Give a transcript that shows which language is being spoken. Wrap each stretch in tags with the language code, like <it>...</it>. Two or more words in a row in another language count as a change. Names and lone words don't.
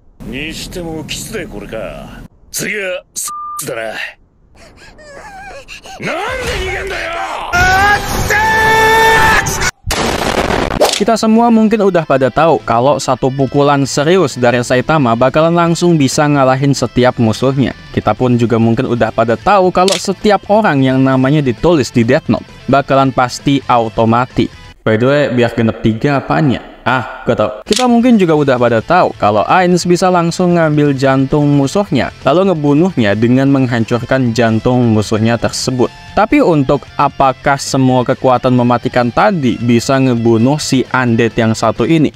<ja>にしてもキスでこれか。次はだな。なんで逃げんだよ。</ja> <id>Kita semua mungkin udah pada tahu kalau satu pukulan serius dari Saitama bakalan langsung bisa ngalahin setiap musuhnya. Kita pun juga mungkin udah pada tahu kalau setiap orang yang namanya ditulis di Death Note bakalan pasti auto mati.</id> <en>By the way,</en> <id>biar genep 3 apaan ya? Gak tau. Kita mungkin juga udah pada tahu kalau Ainz bisa langsung ngambil jantung musuhnya, lalu ngebunuhnya dengan menghancurkan jantung musuhnya tersebut. Tapi untuk apakah semua kekuatan mematikan tadi bisa ngebunuh si undead yang satu ini?</id>